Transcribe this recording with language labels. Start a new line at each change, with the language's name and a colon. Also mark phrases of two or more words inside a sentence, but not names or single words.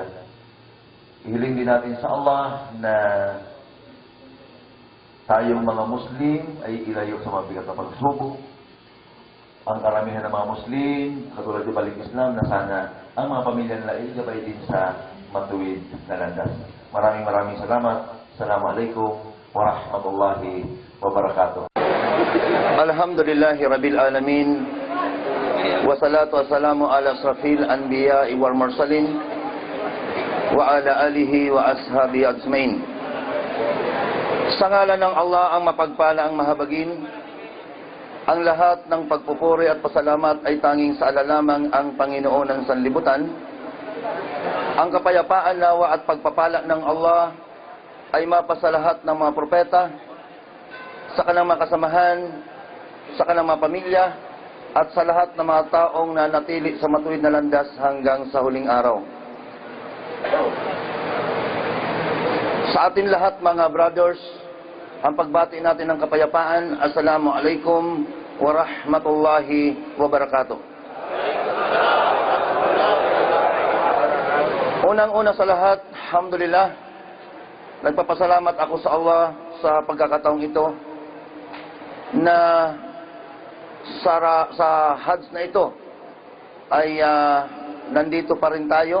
Filipino: Ihiling din natin sa Allah na tayong mga Muslim ay ilayo sa mabigat na pagsubok. Ang karamihan ng mga Muslim, katulad ng balik Islam, na sana ang mga pamilya nila ay gabay din sa matuwid na landas. Maraming salamat.
Arabic: السلام عليكم ورحمة الله وبركاته. الحمد لله رب العالمين والصلاة والسلام على أشرف الأنبياء والمرسلين وعلى آله وأصحابه أجمعين.
Filipino: Sa ngalan ng Allah ang mapagpala ang mahabagin, ang lahat ng pagpupuri at pasalamat ay tanging sa ala lamang ang Panginoon ng sanlibutan. Ang kapayapaan, nawa at pagpapala ng Allah ay mapasa lahat ng mga propeta, sa kanilang mga kasamahan, sa kanilang mga pamilya, at sa lahat ng mga taong nanatili sa matuwid na landas hanggang sa huling araw. Sa atin lahat mga brothers, ang pagbati natin ng kapayapaan,
Arabic: السلام عليكم ورحمة الله وبركاته.
Filipino: Unang-una sa lahat, alhamdulillah, nagpapasalamat ako sa Allah sa pagkakataong ito na sa Hajj na ito ay nandito pa rin tayo.